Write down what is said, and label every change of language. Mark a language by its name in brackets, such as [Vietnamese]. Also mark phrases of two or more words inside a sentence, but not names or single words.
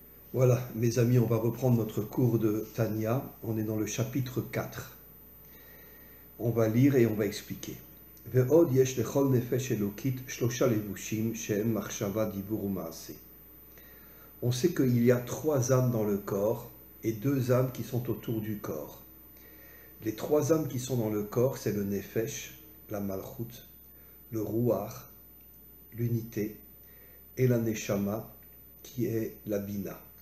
[French] Voilà, mes amis, on va reprendre notre cours de Tanya. On est dans le chapitre 4. On va lire et on va expliquer. [Hebrew] ועוד יש לכל נפש אלהית שלשה לבושים שהם מחשבה דבור ומעשה. [French] On sait qu'il y a 3 âmes dans le corps et 2 âmes qui sont autour du corps. Les 3 âmes qui sont dans le corps, c'est le nefesh, la malchut, le ruach, l'unité, et la neshama, qui est la bina.